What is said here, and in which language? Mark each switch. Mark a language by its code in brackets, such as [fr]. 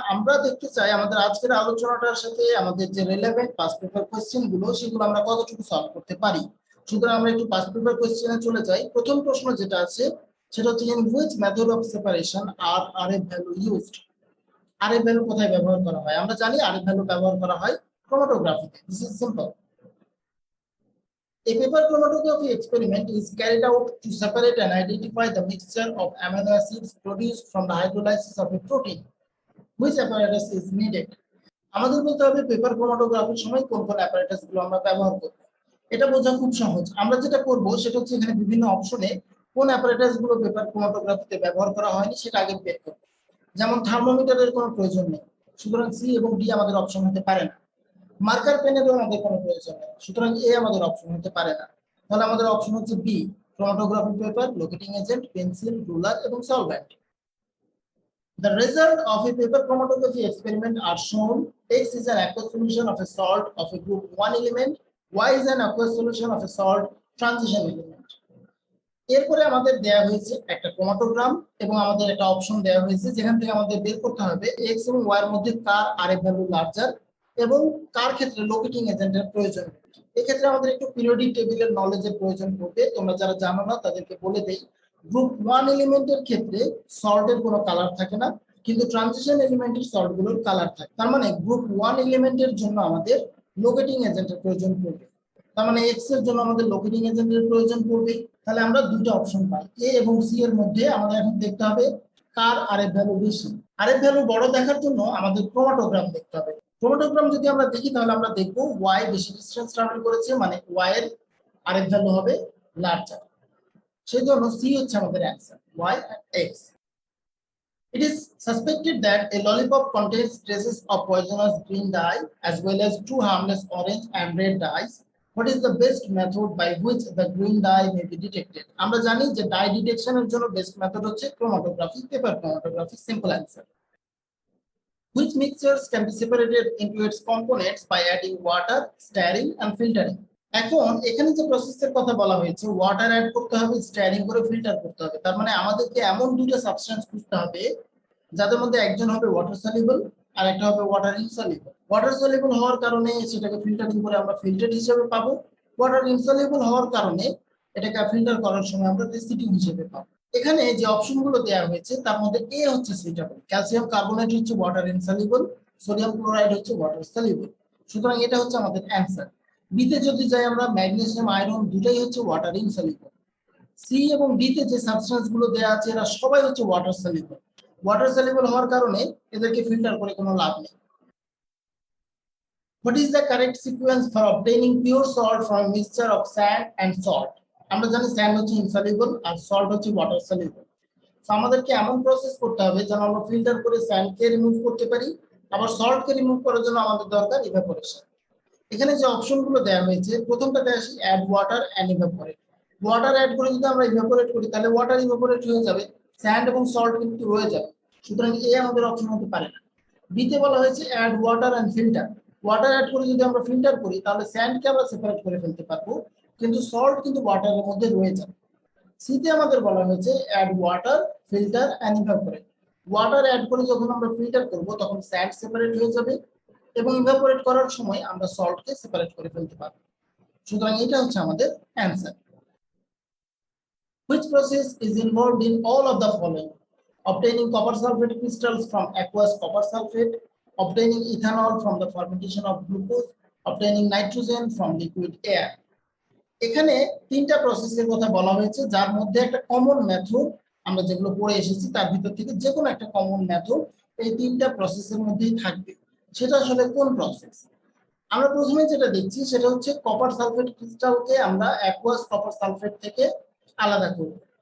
[bn] আমরা দেখতে চাই আমাদের আজকের আলোচনাটার সাথে আমাদের যে রিলেভেন্ট পাস্ট পেপার কোশ্চেন গুলো সেগুলো আমরা কতটুকু সলভ করতে পারি। সুতরাং আমরা একটু পাস্ট পেপার কোশ্চেনে চলে যাই। প্রথম প্রশ্ন যেটা আছে সেটা হচ্ছে [en] In which method of separation আর RF value used. [bn] RF value কোথায় ব্যবহার করা হয়? আমরা জানি আরএফ ভ্যালু ব্যবহার করা হয় ক্রোমাটোগ্রাফিতে। [en] This is simple. A paper chromatography experiment is carried out to separate and identify the mixture of amino acids produced from the hydrolysis of a protein. Which apparatus is needed? [bn] আমাদের বলতে হবে paper ক্রোমাটোগ্রাফির সময় কোন কোন apparatus গুলো আমরা ব্যবহার করব। এটা বোঝা খুব সহজ। আমরা যেটা করব সেটা হচ্ছে এখানে বিভিন্ন অপশনে কোন অ্যাপারেটাস গুলো পেপার ক্রোমাটোগ্রাফিতে ব্যবহার করা হয়নি সেটা আগে বের করব। যেমন থার্মোমিটারের কোনো প্রয়োজন নেই, সুতরাং সি এবং ডি আমাদের অপশন হতে পারে না। মার্কার পেনেরও আমাদের কোনো প্রয়োজন নেই, সুতরাং এ আমাদের অপশন হতে পারে না। তাহলে আমাদের অপশন হচ্ছে B, chromatography paper, locating agent, pencil, ruler এবং solvent. [en] The result of a paper chromatography experiment are shown. X is an aqueous solution of a salt of a group 1 element. Y is an aqueous solution of a salt transition element. [bn] এরপরে আমাদের দেয়া হয়েছে একটা ক্রোমাটোগ্রাম এবং আমাদের একটা option দেওয়া হয়েছে যেখান থেকে আমাদের বের করতে হবে x এবং y এর মধ্যে কার আরএফ ভ্যালু লার্জার এবং কার ক্ষেত্রে লোকেটিং এজেন্টের প্রয়োজন। এক্ষেত্রে আমাদের একটু পিরিয়ডিক টেবিলের নলেজের প্রয়োজন পড়বে। তোমরা যারা জানো না তাদেরকে বলে দেই, গ্রুপ 1 এলিমেন্টের ক্ষেত্রে সল্টের কোনো কালার থাকে না, কিন্তু ট্রানজিশন এলিমেন্টের সল্ট গুলোর কালার থাকে। তার মানে গ্রুপ 1 এলিমেন্টের জন্য আমাদের লোকেটিং এজেন্টের প্রয়োজন পড়বে। তার মানে এক্স এর জন্য আমাদের লোকেটিং এজেন্টের প্রয়োজন পড়বে। তাহলে আমরা দুটো অপশন পাই, এ এবং সি এর মধ্যে আমাদের এখন দেখতে হবে কার আরএফ ভ্যালু বেশি। আরএফ ভ্যালু বড় দেখার জন্য আমাদের ক্রোমাটোগ্রাম দেখতে হবে। ক্রোমাটোগ্রাম যদি আমরা দেখি তাহলে আমরা দেখব ওয়াই বেশি ডিসটেন্স ট্রাভেল করেছে, মানে ওয়াই এর আরএফ ভ্যালু হবে লার্জার। সেই জন্য সি হচ্ছে আমাদের answer, [en] Y and X. It is suspected that a lollipop contains traces of poisonous green dye as well as two harmless orange and red dyes. What is the best method by which the green dye may be detected? [bn] আমরা জানি যে die ডিটেকশনের জন্য best method হচ্ছে chromatography, paper chromatography. [en] Simple answer. Which mixtures can be separated into its components by adding water, stirring and filtering? [bn] এখন এখানে যে প্রসেসের কথা বলা হয়েছে, ওয়াটার অ্যাড করতে হবে, স্টারিং করে ফিল্টার করতে হবে। তার মানে আমাদেরকে এমন দুটো সাবস্টেন্স খুঁজতে হবে যাদের মধ্যে একজন হবে ওয়াটার সলিউবল আর একটা হবে ওয়াটার ইনসলিউবল। ওয়াটার সলিউবল হওয়ার কারণে সেটাকে ফিল্টারিং করে আমরা ফিল্টার হিসেবে পাবো, ওয়াটার ইনসলিউবল হওয়ার কারণে এটাকে ফিল্টার করার সময় আমরা রেসিডিউ হিসেবে পাবো। এখানে যে অপশনগুলো দেওয়া হয়েছে তার মধ্যে এ হচ্ছে সুইটেবল। ক্যালসিয়াম কার্বনেট হচ্ছে ওয়াটার ইনসলিউবল, সোডিয়াম ক্লোরাইড হচ্ছে ওয়াটার সলিউবল, সুতরাং এটা হচ্ছে আমাদের অ্যান্সার। বিতে যদি যাই আমরা, ম্যাগনেসিয়াম আয়রন দুটাই হচ্ছে ওয়াটার ইনসলিউবল। সি এবং ডিতে যে সাবস্টেন্স গুলো দেওয়া আছে এরা সবাই হচ্ছে ওয়াটার সলিউবল। ওয়াটার সলিউবল হওয়ার কারণে এদেরকে ফিল্টার করে কোনো লাভ নেই। [en] What is the correct sequence for obtaining pure salt from a mixture of sand and salt? [bn] আমরা জানি স্যান্ড হচ্ছে ইনসলিউবল আর সল্ট হচ্ছে ওয়াটার সলিউবল। সো আমাদেরকে এমন প্রসেস করতে হবে যেন আমরা ফিল্টার করে স্যান্ডকে রিমুভ করতে পারি, আবার সল্টকে রিমুভ করার জন্য আমাদের দরকার ইভাপোরেশন। এখানে যে অপশনগুলো দেওয়া হয়েছে, প্রথমটাতে আসি [en] Add water and evaporate. [bn] Water add করে যদি আমরা ইভাপোরেট করি তাহলে ওয়াটার ইভাপোরেট হয়ে যাবে, স্যান্ড এবং সল্ট কিন্তু রয়ে যাবে, সুতরাং এ আমাদের অপশন হতে পারে না। বিতে বলা হয়েছে [en] Add water and filter. [bn] Water add করে যদি আমরা ফিল্টার করি তাহলে স্যান্ডকে আমরা সেপারেট করে ফেলতে পারবো, কিন্তু সল্ট কিন্তু ওয়াটারের মধ্যে রয়ে যাবে। সিতে আমাদের বলা হয়েছে [en] Add water, filter and evaporate. [bn] Water add করে যখন আমরা ফিল্টার করব তখন স্যান্ড সেপারেট হয়ে যাবে এবং ইভাপোরেট করার সময় আমরা সল্টকে সেপারেট করে ফেলতে পারবো, সুতরাং এটা হচ্ছে আমাদের answer. [en] Which process is involved in all of the following? Obtaining copper sulfate crystals from aqueous copper sulfate, obtaining ethanol from the fermentation of glucose, obtaining nitrogen from liquid air. [bn] এখানে তিনটা প্রসেসের কথা বলা হয়েছে, যার মধ্যে একটা কমন মেথড আমরা যেগুলো পড়ে এসেছি তার ভিতর থেকে যে কোনো একটা কমন মেথড এই তিনটা প্রসেসের মধ্যেই থাকবে। সেটা আসলে কোন প্রসেস? আমরা প্রথমে যেটা দেখছি সেটা হচ্ছে কপার সালফেট ক্রিস্টালকে আমরা অ্যাকুয়াস কপার সালফেট থেকে আলাদা করব।